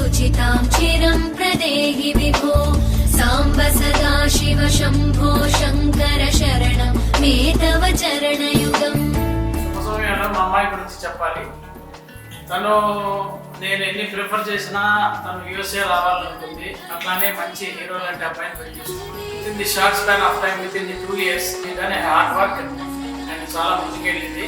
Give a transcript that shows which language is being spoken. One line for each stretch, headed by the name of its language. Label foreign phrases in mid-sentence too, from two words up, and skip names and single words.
Sanskrit: दुःखितां चिरं प्रदेहि विभो साम्ब सदा शिव शम्भो शङ्कर शरणं मे तव चरणयुगम्
Telugu: సమయంలో మా అమ్మాయి గురించి చెప్పాలి. తను నేను ఎన్ని ప్రిఫర్ చేసినా తను యూఎస్ఏ రావాలనుకుంది. అట్లానే మంచి హీరో లాంటి అబ్బాయిని పెళ్లి చేసుకుంది.
English: within the short span of time, within the 2 years ఇదనే hard work and
Telugu: చాలా ముందుకెళ్ళింది.